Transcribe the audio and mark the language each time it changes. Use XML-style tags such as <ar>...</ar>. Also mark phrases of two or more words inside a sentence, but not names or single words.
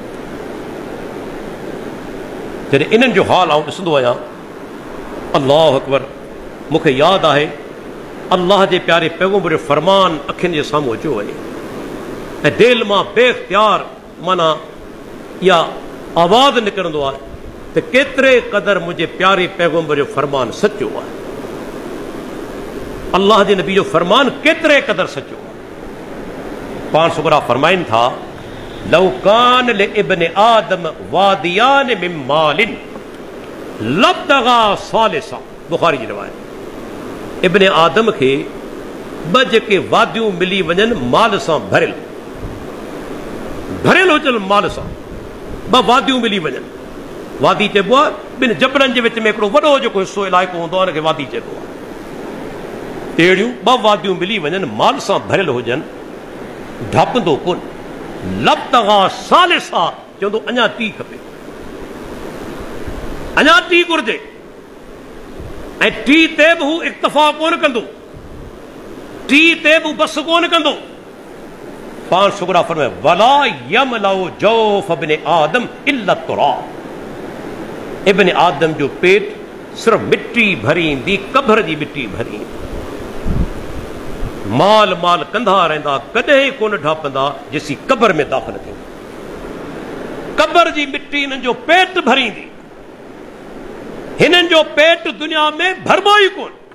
<sd>जॾहिं इन्हनि जो हाल आउं ॾिसंदो आहियां,</sd> <ar>الله أكبر,</ar> <sd>मूंखे यादि आहे अल्लाह जे प्यारे पैगंबर जो फरमान अखियुनि जे साम्हूं अचो वञे, ऐं दिलि मां बेख्तियार माना इहा आवाज़ निकिरंदो आहे त केतिरे क़दुरु मुंहिंजे प्यारे पैगंबर जो फरमान सचो आहे। अल्लाह जे नबी जो फरमान केतिरे क़दुरु सचो आहे। पाण सुगरा फरमाइनि था,</sd> <ar>لو كان لابن آدم واديان من مال لابتغى ثالثا.</ar> <sd>बुखारी जी रिवायत। इब्न आदम खे 2 जेके वादियूं मिली वञनि माल सां भरियल, भरियल हुजनि माल सां, 2 वादियूं मिली वञनि। वादी चइबो आहे 2 जबलनि जे विच में हिकिड़ो वॾो जेको हिसो इलाइक़ो हूंदो आहे, हुनखे वादी चइबो आहे। अहिड़ियूं 2 वादियूं मिली वञनि, माल सां भरियल हुजनि, ढपंदो कोन।</sd> <ar>لابتغى ثالثا,</ar> <sd>चवंदो अञा 3 खपे, अञा 3 घुर्जे। ऐं 3 ते बि हू इक्तफ़ा कोन कंदो, 3 ते बि बस कोन कंदो। पाण शुगरा फरमाए,</sd> <ar>ولا يملأ جوف ابن آدم إلا تراب.</ar> <sd>इब्न आदम जो पेट सिर्फ मिट्टी भरींदी, कब्र जी मिट्टी भरींदी। माल माल कंदा रहंदा, कॾहिं कोन ढापंदा जेसीं कब्र में दाख़िल थींदा। कब्र जी मिट्टी हिननि जो पेट भरींदी। हिननि जो पेट दुनिया में भरबो ई कोन।</sd>